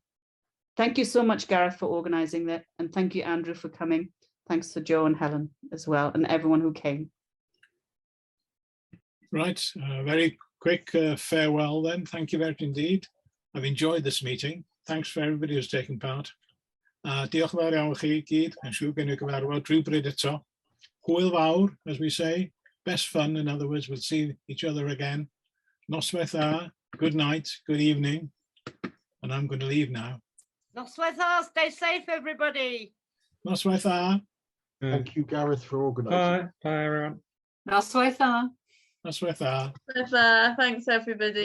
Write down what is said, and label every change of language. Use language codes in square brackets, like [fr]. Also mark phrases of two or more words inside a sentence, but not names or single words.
[en] Thank you so much, Gareth, for organizing that. And thank you, Andrew, for coming. Thanks to Joe and Helen as well, and everyone who came. Right, very quick farewell then. Thank you very much indeed. I've enjoyed this meeting. Thanks for everybody who's taken part. [cy] Diolch yn fawr iawn i chi gyd, yn siŵr gen i gyfarfod rhywbryd eto. Hwyl fawr, [en] as we say. Best fun, in other words, we'll see each other again. [cy] Noswaith dda, [en] good night, good evening. And I'm going to leave now. [cy] Noswaith dda, [en] stay safe, everybody. [cy] Noswaith dda. [en] Thank you, Gareth, for organising. Bye, everyone. [cy] Noswaith dda. Noswaith dda. [en] Thanks, everybody.